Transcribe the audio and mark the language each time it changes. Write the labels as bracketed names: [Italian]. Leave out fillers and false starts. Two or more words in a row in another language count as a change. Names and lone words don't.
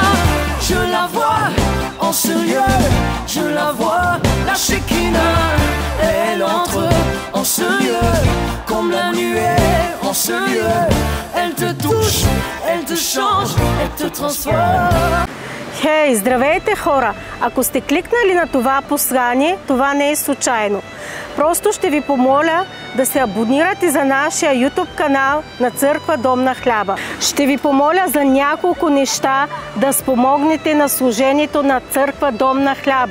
[French] Je la vois en ce lieu, je la vois. La Shekinah, elle entre en ce lieu, comme la nuée en ce lieu. Elle te touche, elle te change, elle te transforme. [Bulgarian] Хей, здравейте хора! Ако сте кликнали на това послание, това не е случайно. Просто ще ви помоля да се абонирате за нашия YouTube канал на Църква Дом на хляба. Ще ви помоля за няколко неща да спомогнете на служението на Църква Дом на хляба.